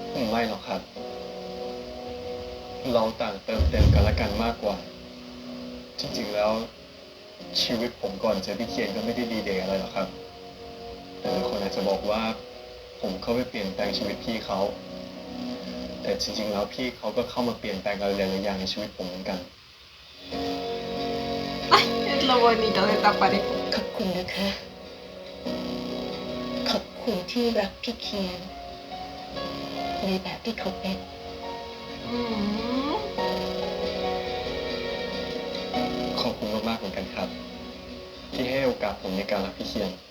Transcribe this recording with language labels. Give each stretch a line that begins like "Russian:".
Thai: ไม่หรอกครับ เราต่างเติมเต็มกันและกันมากกว่า จริงๆแล้ว ชีวิตผมก่อนเจอพี่เคียนก็ไม่ได้ดีเดย์อะไรหรอกครับ แต่หลายคนอาจจะบอกว่า ผมเข้าไปเปลี่ยนแปลงชีวิตพี่เขา แต่จริงๆแล้วพี่เขาก็เข้ามาเปลี่ยนแปลงอะไรหลายๆอย่างในชีวิตผมเหมือนกัน
Spanish: Ay, es lo bonito de esta pareja.
Thai: ขอบคุณนะคะ ขอบคุณที่รักพี่เคียน ในแบบที่เขาเป็น Mm. ขอบคุณมากๆเหมือนกันครับ ที่ให้โอกาสผมในการรักพี่เคียน